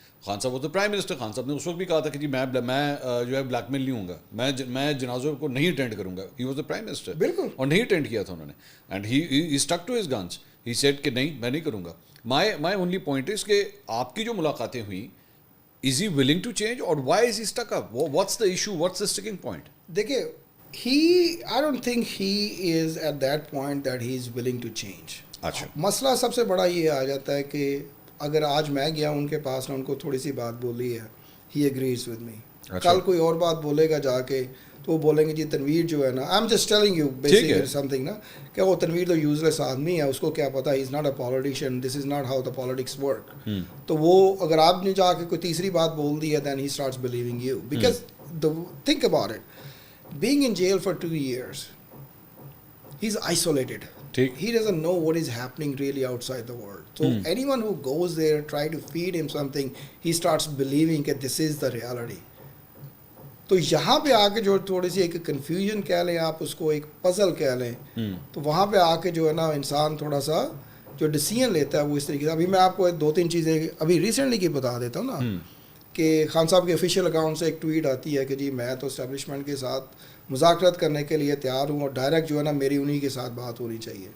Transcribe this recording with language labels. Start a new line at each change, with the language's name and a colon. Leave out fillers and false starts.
Urdu: خان صاحب وہ تو پرائم منسٹر, خان صاحب نے اس وقت بھی کہا تھا کہ جی میں جو ہے بلیک میل نہیں ہوں گا, میں جنازوں کو نہیں اٹینڈ کروں گا.
English: he was the prime minister,
Urdu: بالکل, اور نہیں اٹینڈ کیا تھا انہوں نے. And he stick to his guns. He said کہ نہیں میں نہیں کروں گا.
English: My only point از کہ آپ کی جو ملاقاتیں ہوئیں, is he willing to change, اور why is he stuck up, what's the issue, what's the sticking point? دیکھیے I don't think he is at that point that he is willing to change.
Urdu: اچھا, مسئلہ سب سے بڑا یہ آ جاتا ہے کہ اگر آج میں گیا ان کے پاس نے ان کو تھوڑی سی بات بولی ہے, he agrees with me. کل کوئی اور بات بولے گا جا کے تو وہ بولیں گے جی تنویر جو ہے نا, I am just telling you basically some thing نا, کہ وہ تنویر تو یوز لیس آدمی ہے, اس کو کیا پتا, ہی is not a politician, this is not how the politics work.
English: تو وہ اگر آپ نے جا کے کوئی تیسری بات بول دی ہے then he starts believing you, because think about it, being in jail for 2 years, he's isolated. He doesn't know what is happening really outside the world. So anyone who goes there, try to feed him something, he starts believing that this is the reality.
Urdu: تو یہاں پہ آ کے جو تھوڑی سی ایک confusion کہہ لیں آپ اس کو, ایک پزل کہہ لیں, تو وہاں پہ آ کے جو ہے نا انسان تھوڑا سا جو ڈیسیژن لیتا ہے وہ اس طریقے سے. ابھی میں آپ کو 2-3 چیزیں ابھی ریسنٹلی کی بتا دیتا ہوں نا, کہ خان صاحب کے آفیشیل اکاؤنٹ سے ایک ٹویٹ آتی ہے کہ جی میں تو اسٹیبلشمنٹ کے ساتھ مذاکرات کرنے کے لیے تیار ہوں, اور ڈائریکٹ جو ہے نا میری انہی کے ساتھ بات ہونی چاہیے.